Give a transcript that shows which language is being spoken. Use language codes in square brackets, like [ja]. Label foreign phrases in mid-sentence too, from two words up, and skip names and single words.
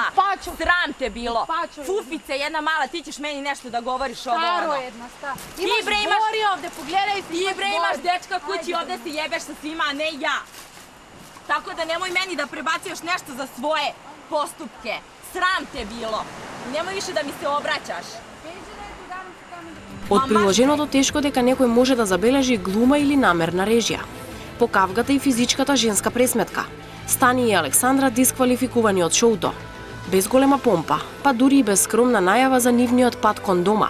[sr] Sram te bilo. Fufice jedna mala, ti ćeš meni nešto da govoriš ovo ono. Staro jedna, staro. Imaš gori ovde, pogledaj si. Ti bre imaš dečka kući, ovde se jebeš sa svima, a ne ja. Tako da nemoj meni da prebacuješ nešto za svoje postupke. Sram te bilo. [mk] Немој више да ми се обраќаш. Од приложеното тешко дека некој може да забележи глума или намерна режија. По кавгата и физичката женска пресметка. Стани и Александра дисквалификувани од шоуто. Без голема помпа, па дури и без скромна најава за нивниот пат кон дома.